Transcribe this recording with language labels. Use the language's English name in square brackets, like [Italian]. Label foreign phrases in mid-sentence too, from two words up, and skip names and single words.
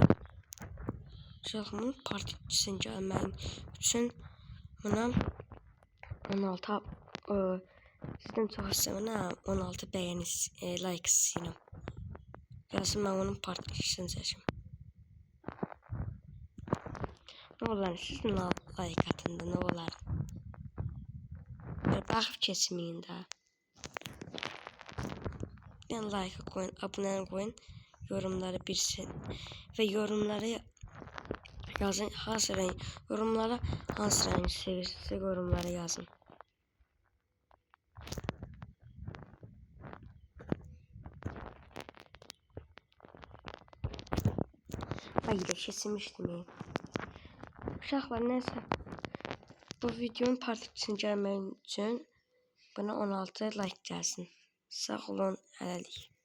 [Azerbaijani] Şahımın partiyasını gəlməyin üçün buna 16 sizdən çox istəyirəm 16 bəyəniz like istəyirəm. Gəlsin mən onun partiyasını seçim. Ne olar siz like atın da ne olar. Bir baxıb keçməyin də. [Turkish] Yani like koyun, abone koyun, yorumları bilsin ve yorumlara yazın hangi renk, yorumlara hangi rengi sevirsiniz, yorumlara yazın. Ay da kesilmiştim. [Azerbaijani] Uşaqlar neyse. Bu videonun part 2'sini görmək üçün buna 16 like gəlsin. Sağ olun, hələlik.